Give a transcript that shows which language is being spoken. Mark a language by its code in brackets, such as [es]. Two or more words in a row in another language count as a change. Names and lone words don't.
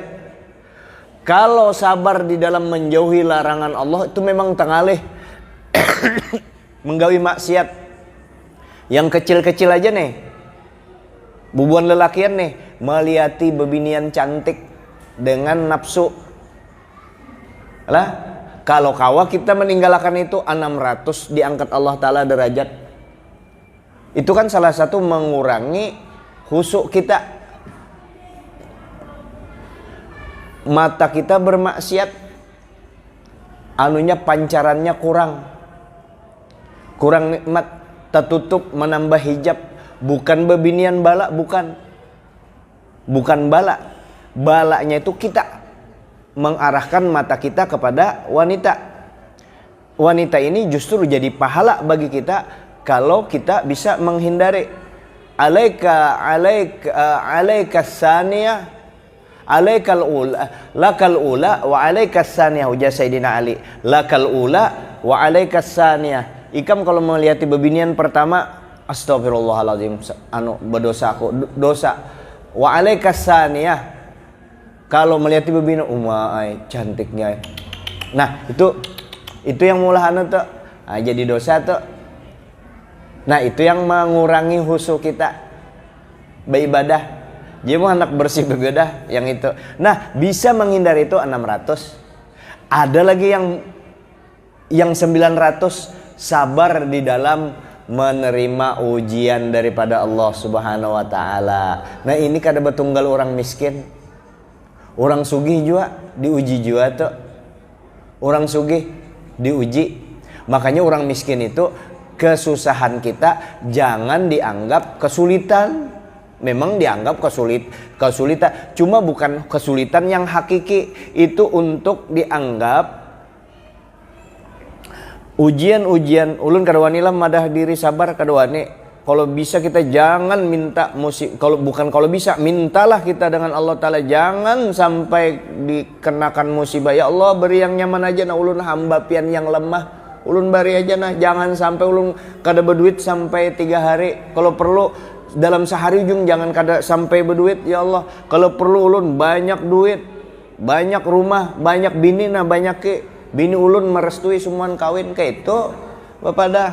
[bjn] Kalau sabar di dalam menjauhi larangan Allah itu memang tengalih menggawi maksiat. Yang kecil-kecil aja nih, bubuan lelakian nih, meliati bebinian cantik dengan nafsu lah. Kalau kawa kita meninggalkan itu 600 diangkat Allah Ta'ala derajat. [id] Itu kan salah satu mengurangi khusuk kita. Mata kita bermaksiat, anunya pancarannya kurang nikmat, tertutup, menambah hijab. [bjn] Bukan bebinian bala, bukan bala. [id] Balanya itu kita mengarahkan mata kita kepada wanita. Wanita ini justru jadi pahala bagi kita kalau kita bisa menghindari. [ar] عليك الثانية، عليك الأولى، لك الأولى وعليك الثانية. Ujar Sayyidina Ali, لك الأولى وعليك الثانية. [bjn] Ikam kalau melihat bebinian pertama, astagfirullahaladzim, berdosa aku, dosa. [ar] وعليك الثانية, [bjn] kalau melihat bebina, cantiknya. Nah, itu yang mulahan tuh, jadi dosa tuh. [id] Nah itu yang mengurangi khusyuk kita beribadah. [bjn] Jadi mau anak bersih bebedah yang itu. Nah bisa menghindari itu 600. [id] Ada lagi yang 900 sabar di dalam menerima ujian daripada Allah [ar] سبحانه وتعالى. [bjn] Nah ini kada betunggal orang miskin. Orang sugih juga diuji juga tuh. [id] Orang sugih diuji. Makanya orang miskin itu kesusahan kita jangan dianggap kesulitan. Memang dianggap kesulitan, cuma bukan kesulitan yang hakiki. Itu untuk dianggap ujian-ujian. [bjn] Ulun kadawani lah madah diri sabar kadawani. [id] Kalau bisa kita jangan minta kalau bisa mintalah kita dengan Allah Ta'ala, jangan sampai dikenakan musibah. [bjn] Ya Allah beri yang nyaman aja, nah ulun hamba pian yang lemah, ulun bari aja nah, jangan sampai ulun kada berduit sampai 3 hari. Kalau perlu dalam sehari ujung jangan kada sampai berduit. Ya Allah kalau perlu ulun banyak duit, banyak rumah, banyak bini, nah banyak ke bini ulun merestui semuaan kawin kayak itu Bapak dah.